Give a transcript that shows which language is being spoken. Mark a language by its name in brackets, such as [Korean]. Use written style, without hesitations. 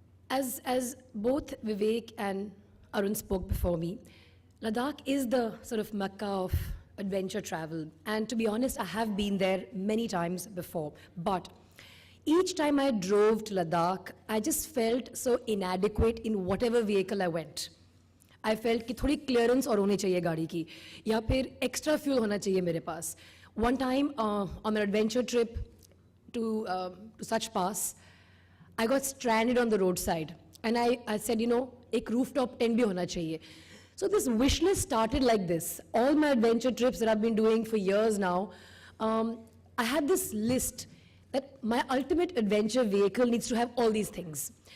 [English] As both Vivek and Arun spoke before me, Ladakh is the sort of Mecca of adventure travel. And to be honest, I have been there many times before. But each time I drove to Ladakh, I just felt so inadequate in whatever vehicle I went. I felt [Hindi] कि थोड़ी clearance और होनी चाहिए गाड़ी की, या फिर extra fuel होना चाहिए मेरे पास. [English] One time on an adventure trip to Sach Pass, I got stranded on the roadside, and I said, you know, [Hindi] एक rooftop tent भी होना चाहिए. [English] So this wish list started like this. All my adventure trips that I've been doing for years now, I had this list that my ultimate adventure vehicle needs to have all these things.